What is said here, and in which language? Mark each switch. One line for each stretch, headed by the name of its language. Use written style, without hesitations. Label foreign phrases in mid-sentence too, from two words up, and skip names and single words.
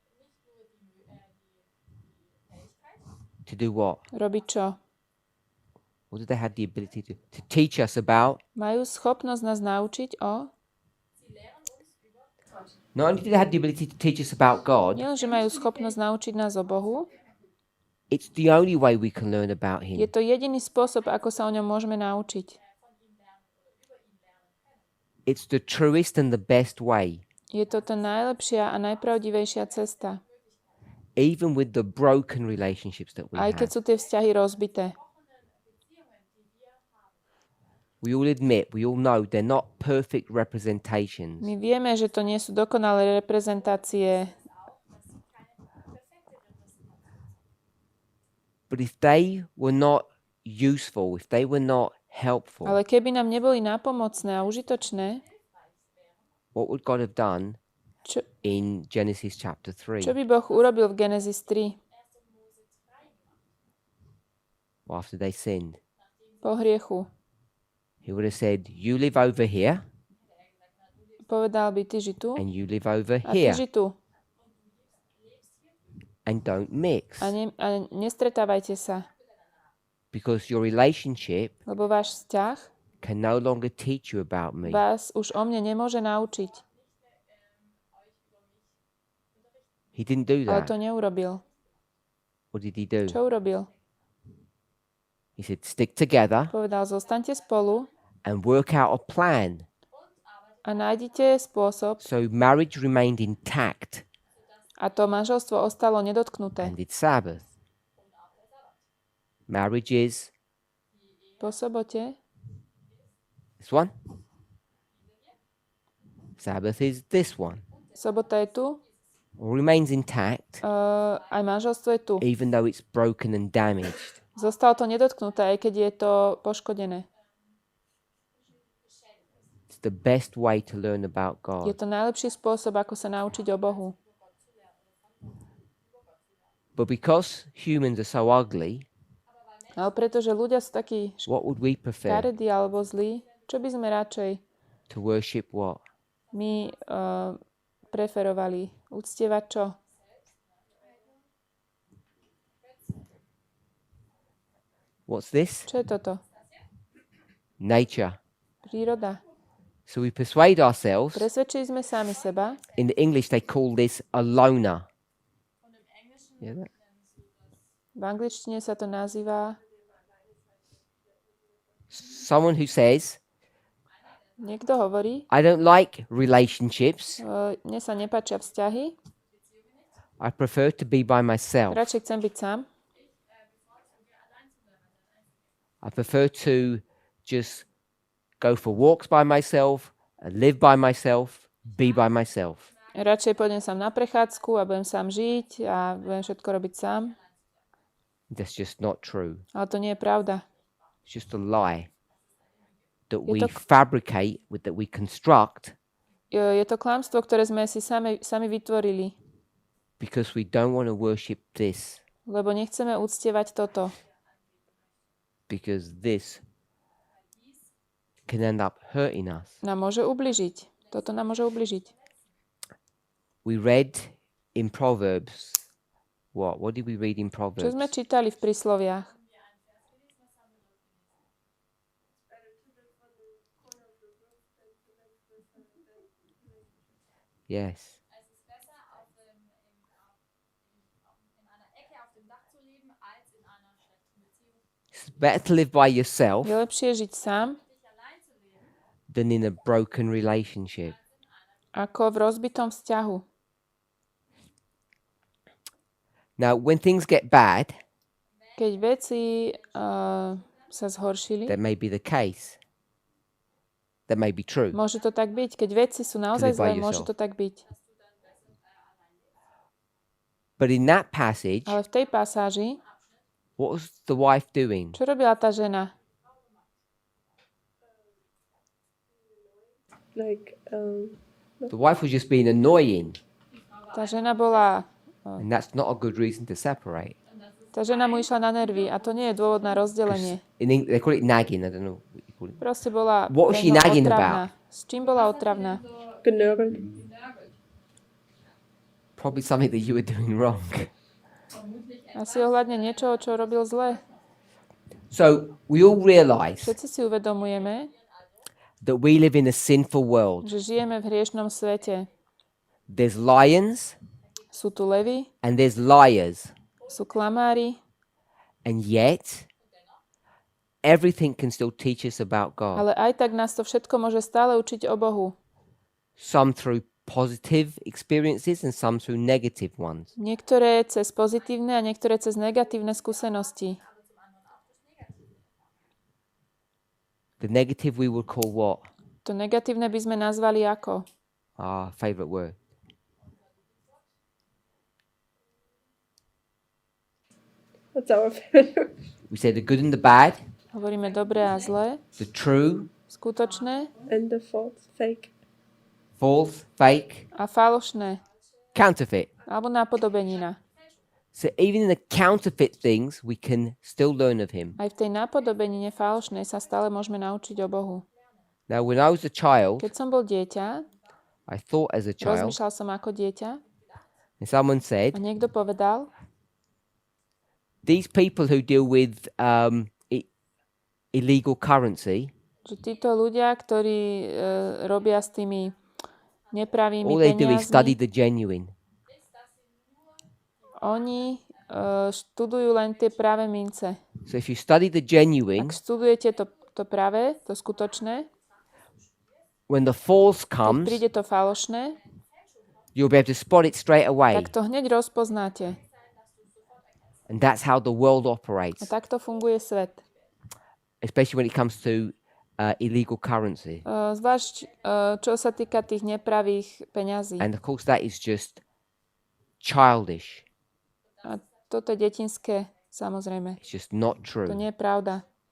English: to do what?
Slovak: robiť čo?
English: What do they have the ability to? To teach us about.
Slovak: Majú schopnosť nás naučiť o...
English: Not only do they have the ability to teach us about God,
Slovak: Nie len, že majú schopnosť naučiť nás o Bohu,
English: it's the only way we can learn about
Slovak: je
English: Him.
Slovak: to jediný spôsob, ako sa o ňom môžeme naučiť.
English: It's the truest and the best way,
Slovak: Je to tá najlepšia a najpravdivejšia cesta.
English: even with the broken relationships that we
Slovak: Aj keď
English: have.
Slovak: sú tie vzťahy rozbité.
English: We all admit, we all know they're not perfect representations.
Slovak: My vieme, že to nie sú dokonalé reprezentácie,
English: But if they were not useful, if they were not helpful,
Slovak: ale keby nám neboli nápomocné a užitočné,
English: what would God have done
Slovak: čo,
English: in Genesis chapter 3
Slovak: čo by Boh urobil v Genesis 3
English: after they sinned?
Slovak: po hriechu?
English: He would have said, you live over here
Slovak: Povedal by, ty ži tu
English: and you live over
Slovak: a ty
English: here
Slovak: ži tu.
English: and don't mix.
Slovak: A nestretávajte sa,
English: Because your relationship
Slovak: lebo váš vzťah
English: can no longer teach you about me.
Slovak: vás už o mne nemôže naučiť.
English: He didn't do
Slovak: Ale
English: that.
Slovak: to neurobil.
English: What did he do?
Slovak: Čo urobil?
English: He said, stick together
Slovak: Povedal, zostaňte spolu
English: and work out a plan
Slovak: a nájdite spôsob,
English: so marriage remained intact
Slovak: a to manželstvo ostalo nedotknuté.
English: and it's Sabbath. Marriage is
Slovak: Po sobote
English: this one. Sabbath is this one.
Slovak: sobota je tu,
English: All remains intact
Slovak: aj manželstvo je tu.
English: even though it's broken and damaged.
Slovak: Zostalo to nedotknuté, aj keď je to poškodené.
English: It's the best way to learn about
Slovak: Je
English: God.
Slovak: to najlepší spôsob, ako sa naučiť o Bohu.
English: But because humans are so ugly,
Slovak: Ale pretože ľudia sú takí
English: what would we prefer?
Slovak: škaredí alebo zlí, čo by sme radšej
English: To worship what?
Slovak: my preferovali? Uctievať čo?
English: What's this?
Slovak: Čo je toto?
English: Nature.
Slovak: Príroda.
English: So we persuade ourselves.
Slovak: Presvedčili sme sami seba.
English: In the English, they call this a loner. Yeah, that-
Slovak: V angličtine sa to nazýva
English: Someone who says,
Slovak: niekto hovorí,
English: I don't like relationships.
Slovak: mne sa nepáčia vzťahy,
English: I prefer to be by myself.
Slovak: radšej chcem byť sám,
English: I prefer to just go for walks by myself, live by myself, be by myself.
Slovak: radšej pôjdem sám na prechádzku a budem sám žiť a budem všetko robiť sám.
English: That's just not true.
Slovak: Ale to nie je pravda.
English: It's just a lie that
Slovak: Je
English: we
Slovak: to-
English: fabricate, that we construct
Slovak: Je to klamstvo, ktoré sme si sami vytvorili,
English: because we don't want to worship this,
Slovak: lebo nechceme uctievať toto,
English: because this can end up hurting us.
Slovak: nám môže ubližiť. Toto nám môže ubližiť.
English: We read in Proverbs. What did we read in
Slovak: Čo
English: Proverbs?
Slovak: sme čítali v prísloviach?
English: Yes.
German: Es ist besser, in einer Ecke auf dem Dach zu leben, als in einer schlechten Beziehung.
English: It's better to live by yourself
Slovak: Je lepšie žiť sám,
English: than in a broken relationship.
Slovak: ako v rozbitom vzťahu.
English: Now, when things get bad,
Slovak: Keď veci sa zhoršili,
English: that may be the case. That may be true.
Slovak: môže to tak byť. Keď veci sú naozaj
English: live by
Slovak: zlé, môže
English: yourself.
Slovak: to tak byť.
English: But in that passage,
Slovak: Ale v tej pasáži,
English: what was the wife doing?
Slovak: čo robila tá žena?
English: Like, The wife was just being annoying,
Slovak: Tá žena bola...
English: and that's not a good reason to separate.
Slovak: Tá žena mu išla na nervy a to nie je dôvod na rozdelenie.
English: They call it nagging. I don't know what you call it.
Slovak: Proste bola
English: What was she
Slovak: pre ňo
English: nagging
Slovak: otravná. S čím bola otravná?
German: Genörgelt.
English: Probably something that you were doing wrong.
Slovak: Asi ohľadne niečoho, čo robil zle.
English: So we all realize
Slovak: Všetci si uvedomujeme,
English: that we live in a sinful world.
Slovak: že žijeme v hriešnom svete.
English: There's lions
Slovak: Sú tu levy,
English: and there's liars.
Slovak: sú klamári,
English: And yet, everything can still teach us about God.
Slovak: ale aj tak nás to všetko môže stále učiť o Bohu.
English: Some through positive experiences and some through negative ones.
Slovak: Niektoré cez pozitívne a niektoré cez negatívne skúsenosti.
English: The negative we would call what?
Slovak: To negatívne by sme nazvali ako?
English: Our favorite word. What's our favorite? We say the good and the bad,
Slovak: Hovoríme dobré a zlé,
English: the true,
Slovak: skutočné
English: And the false, fake. false, fake,
Slovak: a falošné,
English: counterfeit.
Slovak: alebo nápodobenina.
English: So even in the counterfeit things, we can still learn of Him.
Slovak: Aj v tej nápodobenine falošnej sa stále môžeme naučiť o Bohu.
English: Now, when I was a child,
Slovak: Keď som bol dieťa,
English: I thought as a child,
Slovak: rozmýšľal som ako dieťa
English: and someone
Slovak: a
English: said,
Slovak: niekto povedal,
English: these people who deal with illegal currency,
Slovak: že títo ľudia, ktorí robia s tými nepravými
English: all they do is study
Slovak: peniazmi,
English: the genuine.
Slovak: oni študujú len tie práve mince.
English: So if you study the genuine,
Slovak: Ak študujete to práve, to skutočné,
English: when the false
Slovak: keď
English: comes,
Slovak: príde to falošné,
English: you'll be able to spot it straight away.
Slovak: tak to hneď rozpoznáte.
English: And that's how the world
Slovak: A
English: operates,
Slovak: takto funguje svet.
English: especially when it comes to illegal currency.
Slovak: Zvlášť, čo sa týka tých nepravých peňazí.
English: And of course, that is just childish.
Slovak: A toto je detinské, samozrejme.
English: It's just not
Slovak: To
English: true.
Slovak: nie je pravda.